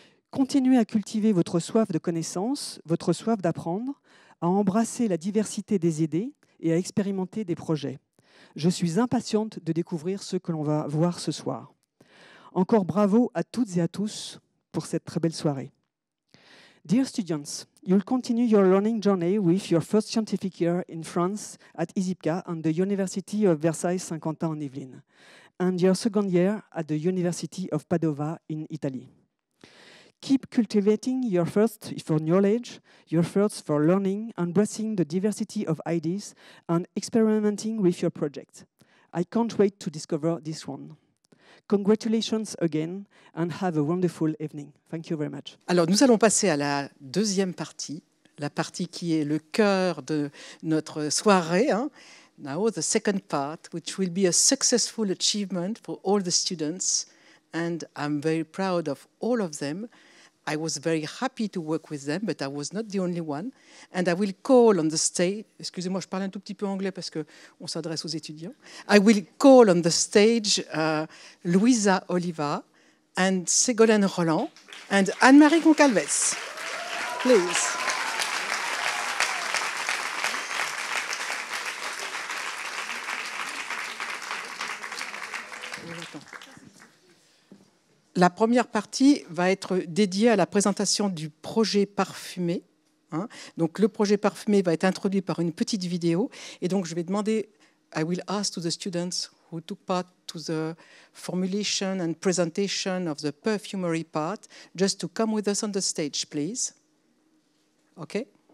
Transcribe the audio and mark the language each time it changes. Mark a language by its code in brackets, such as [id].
[fr] Continuez à cultiver votre soif de connaissance, votre soif d'apprendre, à embrasser la diversité des idées et à expérimenter des projets. Je suis impatiente de découvrir ce que l'on va voir ce soir. Encore bravo à toutes et à tous pour cette très belle soirée. [en] Dear students, you'll continue your learning journey with your first scientific year in France at ISIPCA and the University of Versailles-Saint-Quentin-en-Yvelines, and your second year at the University of Padova in Italy. Keep cultivating your thirst for knowledge, your thirst for learning, embracing the diversity of ideas, and experimenting with your project. I can't wait to discover this one. Congratulations again, and have a wonderful evening. Thank you very much. [fr] Alors, nous allons passer à la deuxième partie, la partie qui est le cœur de notre soirée. [en] Now, the second part, which will be a successful achievement for all the students, and I'm very proud of all of them. I was very happy to work with them, but I was not the only one. And I will call on the stage, [fr] excusez-moi, je parle un tout petit peu anglais parce qu'on s'adresse aux étudiants. [en] I will call on the stage Louisa Oliva and Ségolène Roland and Anne-Marie Goncalves. Please. [fr] La première partie va être dédiée à la présentation du projet parfumé. Donc, le projet parfumé va être introduit par une petite vidéo. Et donc, je vais demander, [en] I will ask to the students who took part to the formulation and presentation of the perfumery part, just to come with us on the stage, please. Okay?